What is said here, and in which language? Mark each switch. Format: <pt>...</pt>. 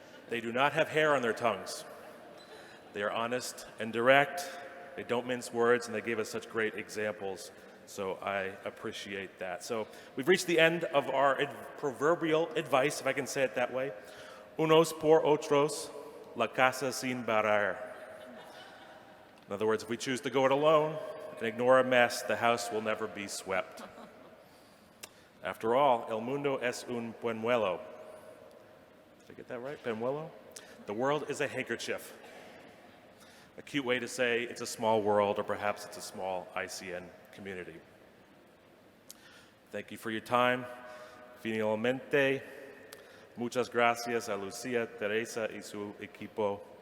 <en>They do not have hair on their tongues. They are honest and direct. They don't mince words, and they gave us such great examples. So I appreciate that. So we've reached the end of our proverbial advice, if I can say it that way.</en> <es>Unos por otros, la casa sin barrer.</es> <en>In other words, if we choose to go it alone and ignore a mess, the house will never be swept. After all,</en> <es>el mundo es un pañuelo.</es> <en>Did I get that right? Pañuelo? The world is a handkerchief. A cute way to say it's a small world, or perhaps it's a small ICN community. Thank you for your time.</en> <es>Finalmente, muchas gracias a Lucía, Teresa y su equipo.</es>